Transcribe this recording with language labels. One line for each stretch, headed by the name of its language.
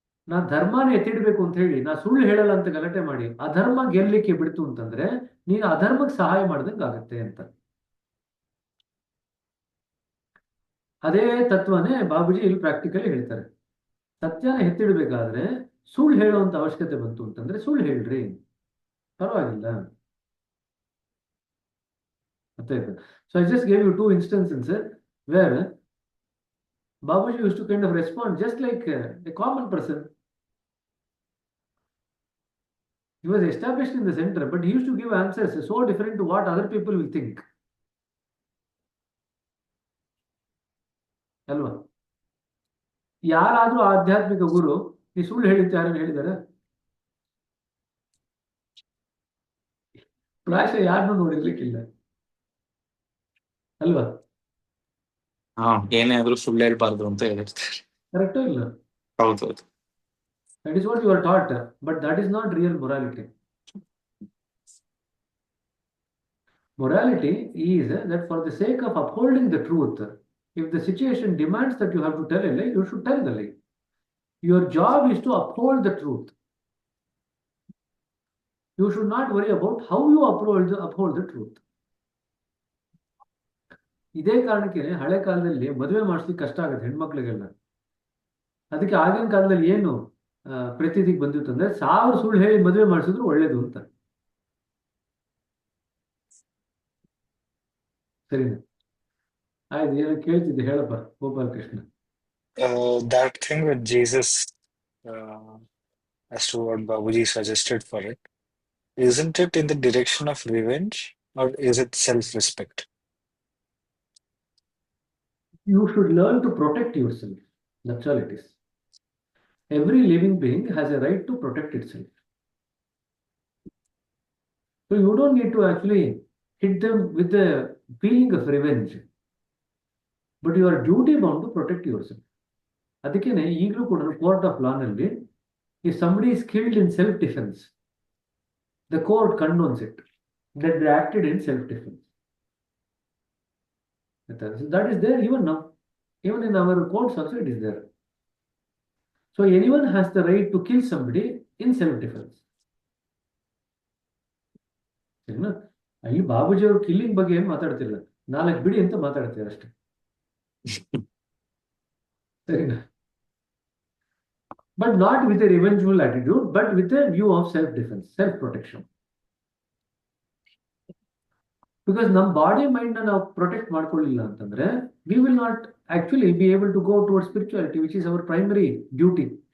Kannada: ನಾ ಧರ್ಮನ ಎತ್ತಿಡ್ಬೇಕು ಅಂತ ಹೇಳಿ ನಾ ಸುಳ್ಳು ಹೇಳಲ್ಲ ಅಂತ ಗಲಾಟೆ ಮಾಡಿ ಅಧರ್ಮ ಗೆಲ್ಲಲಿಕ್ಕೆ ಬಿಡ್ತು ಅಂತಂದ್ರೆ ನೀನು ಅಧರ್ಮಕ್ಕೆ ಸಹಾಯ ಮಾಡ್ದಂಗೆ ಆಗುತ್ತೆ ಅಂತ. ಅದೇ ತತ್ವನೇ ಬಾಬೂಜಿ ಇಲ್ಲಿ ಪ್ರಾಕ್ಟಿಕಲಿ ಹೇಳ್ತಾರೆ. ಸತ್ಯನ ಎತ್ತಿಡ್ಬೇಕಾದ್ರೆ ಸುಳ್ಳು ಹೇಳುವಂತ ಅವಶ್ಯಕತೆ ಬಂತು ಅಂತಂದ್ರೆ ಸುಳ್ಳು ಹೇಳ್ರಿ, ಪರವಾಗಿಲ್ಲ.
English: So I just gave you two instances where Babuji used to kind of respond just like a common person. He was established in the center, but he used to give answers so different to what other people will think.
Kannada: ಅಲ್ವಾ? ಯಾರಾದ್ರೂ ಆಧ್ಯಾತ್ಮಿಕ ಗುರು ಈ ಸುಳ್ಳು ಹೇಳಿದ್ದು ಯಾರನ್ನು ಹೇಳಿದ್ದಾರೆ? ಪ್ರಾಯಶಃ ಯಾರನ್ನೂ ನೋಡಿರ್ಲಿಕ್ಕಿಲ್ಲ ಅಲ್ವಾ? ಏನೇ ಆದ್ರೂ ಸುಳ್ಳು ಹೇಳ್ಬಾರ್ದು ಅಂತ ಹೇಳಿರ್ತಾರೆ. ಕರೆಕ್ಟೋ ಇಲ್ಲ? ಹೌದೌದು.
English: That is what you are taught, but that is not real morality. Morality is that for the sake of upholding the truth, if the situation demands that you have to tell a lie, you should tell the lie. Your job is to uphold the truth. You should not worry about how you uphold the truth.
Kannada: ಇದೇ ಕಾರಣಕ್ಕೆ ಹಳೆ ಕಾಲದಲ್ಲಿ ಮದುವೆ ಮಾಡಿಸ್ಲಿಕ್ಕೆ ಕಷ್ಟ ಆಗುತ್ತೆ ಹೆಣ್ಮಕ್ಳಿಗೆಲ್ಲ. ಅದಕ್ಕೆ ಆಗಿನ ಕಾಲದಲ್ಲಿ ಏನು ಪ್ರತೀತಿಗೆ ಬಂದಿತ್ತು ಅಂದ್ರೆ 1000 ಸುಳ್ಳು ಹೇಳಿ ಮದುವೆ ಮಾಡಿಸಿದ್ರು ಒಳ್ಳೇದು ಅಂತ. ಸರಿನಾ? ಆಯ್ತು, ಏನೋ ಕೇಳ್ತಿದ್ದೆ, ಹೇಳಪ್ಪ Gopal Krishna.
English: That thing with Jesus, as to what Babuji suggested for it, isn't it in the direction of revenge or is it self-respect? You should learn to protect yourself. That's all it is. Every living being has a right to protect itself. So you don't need to actually hit them with the feeling of revenge, but you are duty bound to protect yourself.
Kannada: ಅದಕ್ಕೇನೆ ಈಗಲೂ ಕೂಡ court of law ನಲ್ಲಿ
English: if somebody is killed in self defense, the court condones it, that they acted in self defense. That is there even now, even in our courts also it is there. So anyone has the right to kill somebody in self defense.
Kannada: ಸರಿನಾ? ಅಲ್ಲಿ ಬಾಬೂಜಿ ಅವರು killing ಬಗ್ಗೆ ಏನು ಮಾತಾಡ್ತಿಲ್ಲ, 4 ಬಿಡಿ ಅಂತ ಮಾತಾಡ್ತಾರೆ ಅಷ್ಟೇ. ಸರಿನಾ?
English: But not with a revengeful attitude, but with a view of self defense, self protection. Because
Kannada: ನಮ್ಮ ಬಾಡಿ ಮೈಂಡ್ ನಾವು ಪ್ರೊಟೆಕ್ಟ್ ಮಾಡ್ಕೊಳ್ಳಿಲ್ಲ ಅಂತಂದ್ರೆ
English: we will not actually be able to go towards spirituality, which is our primary duty.